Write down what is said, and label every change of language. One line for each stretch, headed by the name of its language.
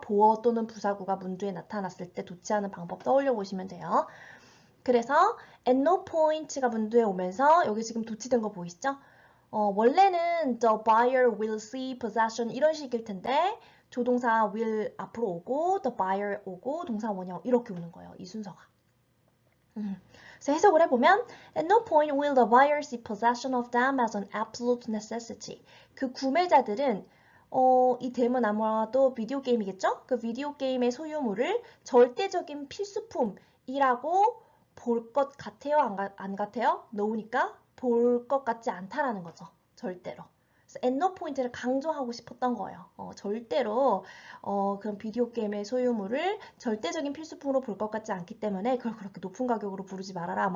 Korean: 보어 또는 부사구가 문두에 나타났을 때 도치하는 방법 떠올려 보시면 돼요. 그래서 at no point가 문두에 오면서 여기 지금 도치된 거 보이시죠? 원래는
English: the buyer will see possession
Korean: 이런 식일 텐데 조동사 will 앞으로 오고 the buyer 오고 동사 원형 이렇게 오는 거예요. 이 순서가. 그래서 해석을 해보면
English: At no point will the buyer see possession of them as an absolute necessity.
Korean: 그 구매자들은 이 댐은 아마도 비디오 게임이겠죠? 그 비디오 게임의 소유물을 절대적인 필수품이라고 볼 것 같아요? 안 같아요? 놓으니까 볼 것 같지 않다라는 거죠. 절대로. 그래서 at no point를 강조하고 싶었던 거예요. 절대로 그런 비디오 게임의 소유물을 절대적인 필수품으로 볼 것 같지 않기 때문에 그걸 그렇게 높은 가격으로 부르지 말아라.